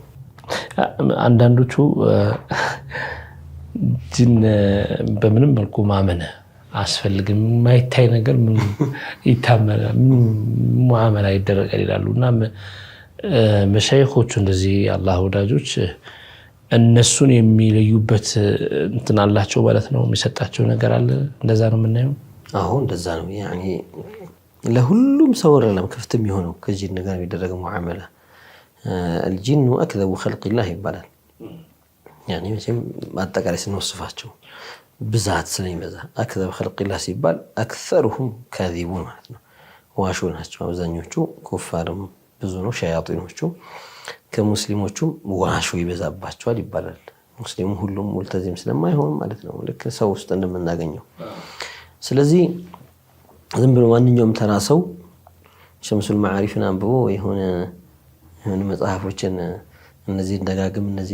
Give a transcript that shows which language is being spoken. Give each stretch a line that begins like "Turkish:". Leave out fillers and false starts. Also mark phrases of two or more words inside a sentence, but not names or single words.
Amharic: አንዳንዶቹ ጂን በምንም መልኩ ማመን አስፈልግም ማይታይ ነገር ምን ይታመናል ሙዓመላ ይደረጋል ይላሉና መሻይኾቹ እንደዚህ አላህ ወዳጆች እነሱን የሚለዩበት እንትን አላቸው ማለት ነው። የሚሰጣቸው ነገር አለ። እንደዛ ነው የምናየው። አዎ እንደዛ ነው። ያኒ ለሁሉም ሰው ረለም ክፍት የሚሆነው ከጂን ጋር የሚደረገው ሙዓመላ
Arabic: الجن أكذب خلق الله
Amharic: ይባላል። ያኒ መቼም ማጠቃላይ ስንወስፋቸው ብዛት ስለሚበዛ
Arabic: أكذب خلق الله
Amharic: ሲባል أكثرهم كاذبون ማለት ነው። ዋሾ ናቸው አብዛኞቹ። ኩፋርም ብዙ ነው ሸያጢኖቹ። ከሙስሊሞቹም ዋሾ ይበዛባቸዋል ይባላል። ሙስሊሙ ሁሉም ሙልተዚም ስለማይሆን ማለት ነው። ልክ ሰው ውስጥ እንደምናገኘው። ስለዚህ ዝም ብሎ ማንኛውም ተራ ሰው ሸምሱል መዓሪፍን አንብቦ የሆነ መጽሐፎችን እነዚህ እንደጋግም እነዚህ